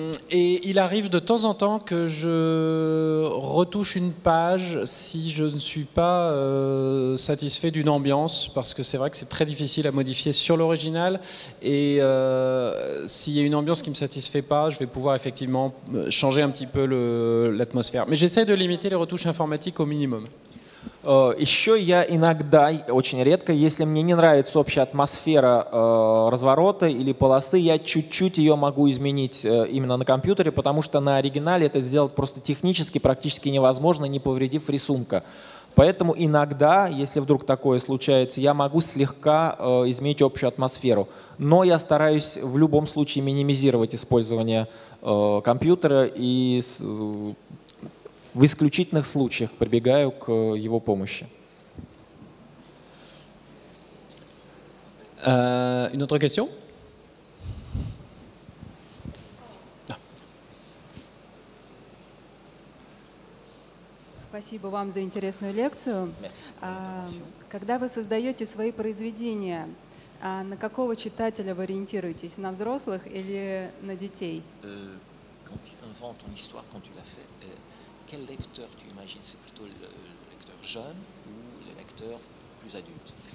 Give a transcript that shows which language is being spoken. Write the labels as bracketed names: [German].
[French] Et il arrive de temps en temps que je retouche une page si je ne suis pas satisfait d'une ambiance, parce que c'est vrai que c'est très difficile à modifier sur l'original, et s'il y a une ambiance qui ne me satisfait pas, je vais pouvoir effectivement changer un petit peu l'atmosphère. Mais j'essaie de limiter les retouches informatiques au minimum. [Russian] Еще я иногда, очень редко, если мне не нравится общая атмосфера разворота или полосы, я чуть-чуть ее могу изменить именно на компьютере, потому что на оригинале это сделать просто технически практически невозможно, не повредив рисунка. Поэтому иногда, если вдруг такое случается, я могу слегка изменить общую атмосферу. Но я стараюсь в любом случае минимизировать использование компьютера и в исключительных случаях прибегаю к его помощи. [French] Une autre question? [Russian] Спасибо вам за интересную лекцию. Когда вы создаете свои произведения, на какого читателя вы ориентируетесь? На взрослых или на детей? [French] Quand tu inventes ton histoire, quand tu l'as fait, quel lecteur tu imagines? C'est plutôt le lecteur jeune ou les lecteurs plus adultes?